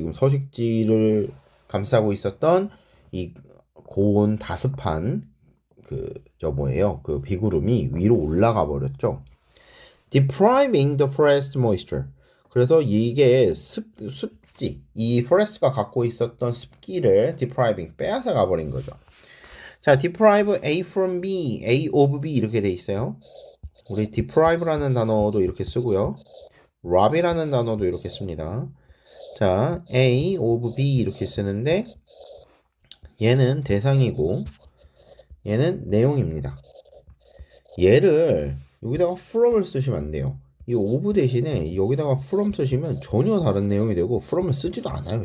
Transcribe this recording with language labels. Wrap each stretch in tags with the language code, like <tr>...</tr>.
<ko>지금 서식지를 감싸고 있었던 이 고온 다습한 그 비구름이 위로 올라가 버렸죠.</ko> <en>Depriving the forest moisture.</en> <ko>그래서 이게 습지, 이 forest가 갖고 있었던 습기를 depriving, 빼앗아 가버린 거죠. 자, deprive A from B, A of B 이렇게 돼 있어요. 우리 deprive라는 단어도 이렇게 쓰고요. rob이라는 단어도 이렇게 씁니다. 자, A of B 이렇게 쓰는데 얘는 대상이고 얘는 내용입니다. 얘를 여기다가 from을 쓰시면 안 돼요. 이 of 대신에 여기다가 from 쓰시면 전혀 다른 내용이 되고 from을 쓰지도 않아요.</ko>